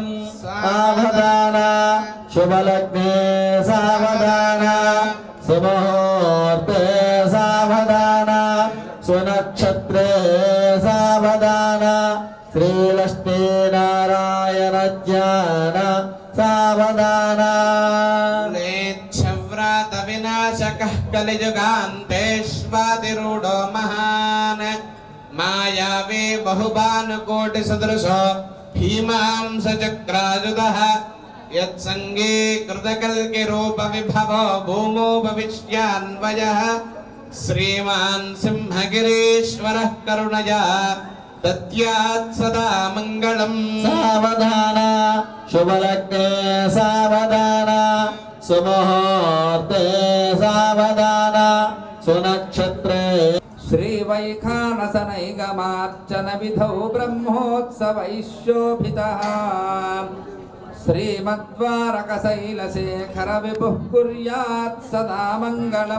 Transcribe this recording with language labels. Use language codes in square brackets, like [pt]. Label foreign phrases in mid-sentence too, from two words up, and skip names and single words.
[sa] సావధాన శుభలగ్నే సావధాన సుముహూర్తే సావధాన సునక్షత్రే సావధాన శ్రీలక్ష్మీనారాయణ ధ్యాన సావధాన. व्रात विनाशकः कलिजुगान्तेष्वातिरूढो महान् मायावी बहुभानुकोटिसदृशो भीमांसचक्रायुधः यत्सङ्गीकृतकल्किरूपविभवो भूमो भविष्यान्वयः श्रीमान् सिंहगिरीश्वरः करुणया दद्यात् सदा मङ्गलम्. सावधान శుభలగ్నే సావధాన సుముహూర్తే సావధాన సునక్షత్రే శ్రీవైఖానసనైగమార్చన విధౌ బ్రహ్మోత్సవైశోభితః శ్రీమద్వారకశైలశేఖర విభుః కుర్యాత్ సదా మంగళం.